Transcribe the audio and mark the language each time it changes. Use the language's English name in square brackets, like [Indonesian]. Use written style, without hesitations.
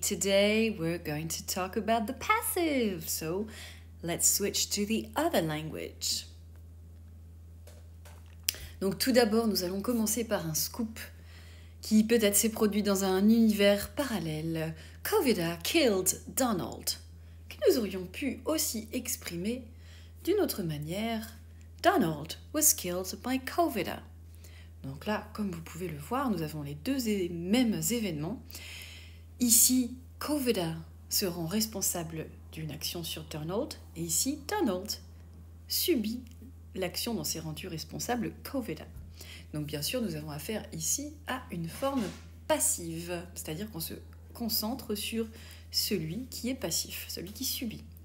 [English] Today we're going to talk about the passive. So let's switch to the other language. [French] Donc, tout d'abord, nous allons commencer par un scoop qui peut-être s'est produit dans un univers parallèle. [English] COVID a killed Donald. [French] Que nous aurions pu aussi exprimer d'une autre manière. [English] Donald was killed by COVID. [French] Donc là, comme vous pouvez le voir, nous avons les deux mêmes événements. Ici, COVID se rend responsable d'une action sur Donald, et ici, Donald subit l'action dont s'est rendu responsable COVID. Donc bien sûr, nous avons affaire ici à une forme passive, c'est-à-dire qu'on se concentre sur celui qui est passif, celui qui subit.